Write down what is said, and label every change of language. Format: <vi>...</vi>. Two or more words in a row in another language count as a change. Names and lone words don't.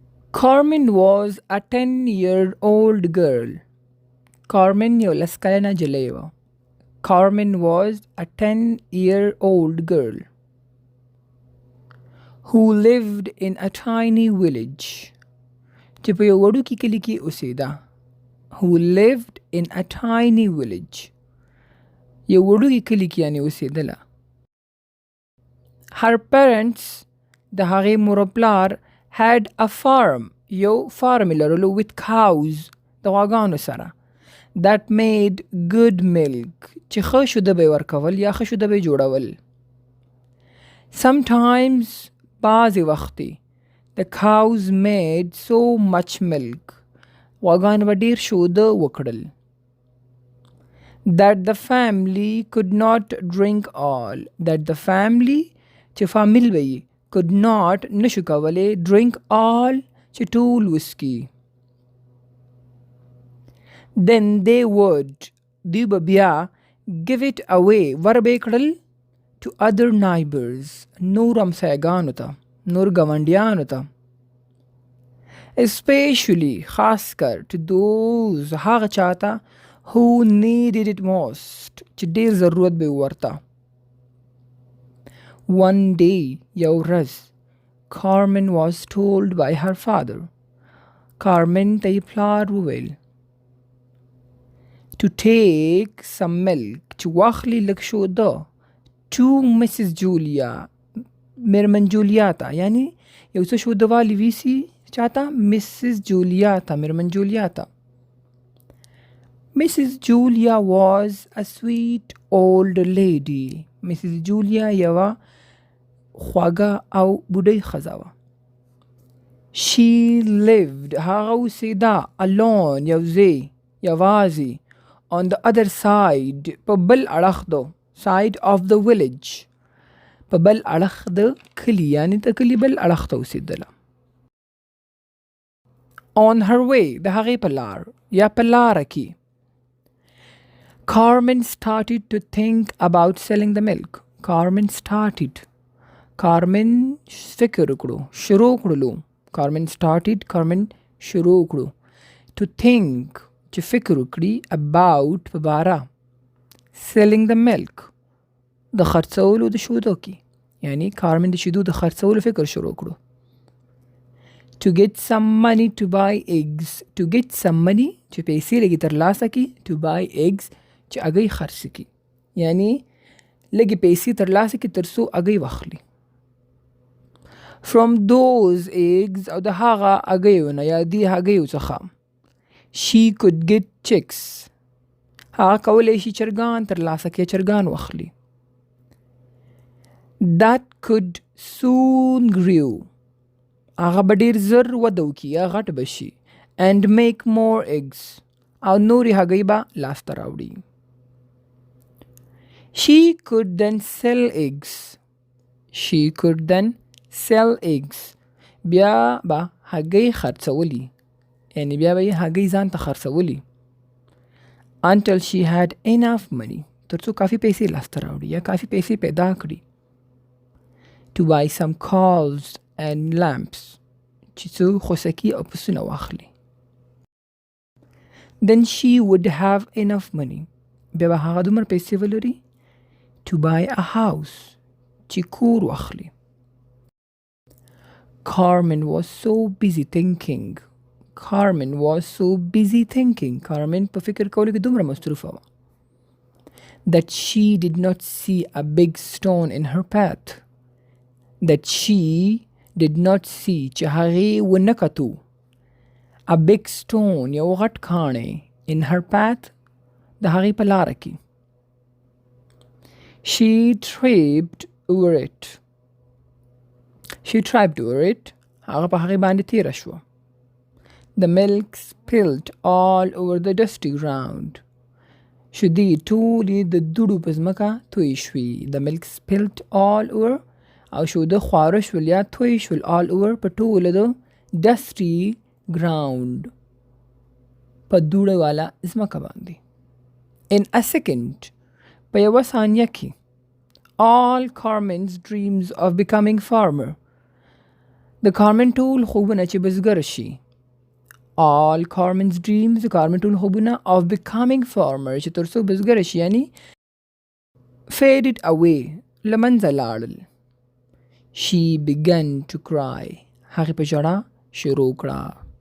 <en>Carmen was a 10-year-old girl.</en> <ps>Carmen یو لس کلنه نجلۍ وه.</ps> <en>Carmen was a 10-year-old girl who lived in a tiny village.</en> <ps>چې په یو وړوکي کلي کې اوسېده.</ps> <en>Who lived in a tiny village.</en> <ps>یو وړوکي کلي کې یعنې اوسېدله.</ps> <en>Her parents</en> <ps>د هغې مور او پلار</ps> <en>had a farm.</en> <ps>یو فارم یې لرلو</ps> <en>with cows</en> <ps>د غواګانو سره.</ps> <en>That made good milk.</en> <ps>چې ښه شوده به یې ورکول یا ښه شوده به یې جوړول.</ps> <en>Sometimes</en> <ps>بعضې وختې</ps> <en>the cows made so much milk.</en> <ps>غواګانو به ډېر شوده وکړل.</ps> <en>That the family could not drink all. That the family</en> <ps>چې فامیل به یې</ps> <en>could not</en> <ps>نشو کولی</ps> <en>drink all</en> <ps>چې ټول وسکي.</ps> <en>Then they would</en> <ps>دوی به بیا</ps> <en>give it away</en> <ps>ور به یې کړل</ps> <en>to other neighbors</en> <ps>نور همسایګانو ته نور ګاونډیانو ته. Especially خاص کر</ps> <en>to those</en> <ps>هغه چاته</ps> <en>who needed it most</en> <ps>چې ډېر ضرورت به ورته.</ps> <en>One day</en> <ps>یو ورځ</ps> <en>Carmen was told by her father.</en> <ps>Carmen ته یې پلار وویل</ps> <en>to take some milk</en> <ps>چې واخلي لږ شوده</ps> <en>to Mrs.</en> <ps>Julia میرمن جولیا ته یعنی یو څه شوده والی ویسي چاته Mrs. Julia ته میرمن جولیا ته.</ps> <en>Mrs. Julia was a sweet old lady.</en> <ps>Mrs. Julia یوه خواږه او بوډۍ ښځه وه.</ps> <en>She lived</en> <ps>هغه اوسېده alone یوازې</ps> <en>on the other side</en> <ps>په بل اړخ دو</ps> <en>side of the village</en> <ps>په بل اړخ د کلي یعنې د کلي بل اړخ ته اوسېدله.</ps> <en>On her way</en> <ps>د هغې په لار یا په لاره کې</ps> <en>Carmen started to think about selling the milk.</en> <ps>Carmen فکر وکړو شروع کړلو. Carmen شروع کړو</ps> <en>to think</en> <ps>چې فکر وکړي about په باره</ps> <en>selling the milk</en> <ps>د خرڅولو د شودو کې یعنی Carmen د شیدو د خرڅولو فکر شروع کړو.</ps> <en>To get some money to buy eggs. To get some money</en> <ps>چې پیسې لږې ترلاسه کړي</ps> <en>to buy eggs</en> <ps>چې هګۍ خرڅ کړي یعنی لږې پیسې ترلاسه کړي تر څو هګۍ واخلي.</ps> <en>From those eggs</en> <ps>او د هغه هګیو نه یا دې هګیو څخه</ps> <en>she could get chicks.</en> <ps>هغه کولی شي چرګان ترلاسه کړي چرګان واخلي.</ps> <en>That could soon grow.</en> <ps>هغه به ډېر زر وده وکړي یا غټ به شي</ps> <en>and make more eggs</en> <ps>او نورې هګۍ به لاسته راوړي.</ps> <en>She could then sell eggs.</en> <ps>بیا به هګۍ خرڅولي یعنی بیا به یې هګۍ ځان ته خرڅولي</ps> <en>until she had enough money</en> <ps>تر څو کافي پیسې لاسته راوړي یا کافي پیسې پیدا کړي</ps> <en>to buy some cows and lambs</en> <ps>چې څو خوسکي او پسونه واخلي.</ps> <en>Then she would have enough money</en> <ps>بیا به هغه دومره پیسې ولري</ps> <en>to buy a house</en> <ps>چې کور واخلي.</ps> <en>Carmen was so busy thinking. Carmen</en> <ps>په فکر کولو کې دومره مصروفه وه</ps> <en>that she did not see a big stone in her path.</en> <ps>چې هغې ونه کتو</ps> <en>a big stone</en> <ps>یو غټ کاڼی</ps> <en>in her path</en> <ps>د هغې په لاره کې.</ps> <en>She tripped over it.</en> <ps>هغه په هغې باندې تیره شوه.</ps> <en>The milk spilled all over the dusty ground.</en> <ps>شیدې ټولې د دوړو په ځمکه توی شوې.</ps> <en>The milk spilled all over</en> <ps>او شوده خواره شول یا توی شول</ps> <en>all over</en> <ps>په ټوله د</ps> <en>dusty ground</en> <ps>په دوړه والا ځمکه باندې.</ps> <en>In a second</en> <ps>په یوه ثانیه کې</ps> <en>all Carmen's dreams of becoming farmer</en> <ps>د کارمن ټول خوبونه چې بزګر شي.</ps> <en>All Carmen's dreams,</en> <ps>د کارمن ټول خوبونه</ps> <en>of becoming farmer</en> <ps>چې تر څو بزګر شي یعنی</ps> <en>faded away</en> <ps>لمنځه لاړل.</ps> <en>She began to cry.</en> <ps>هغې په ژړا شروع کړه.</ps>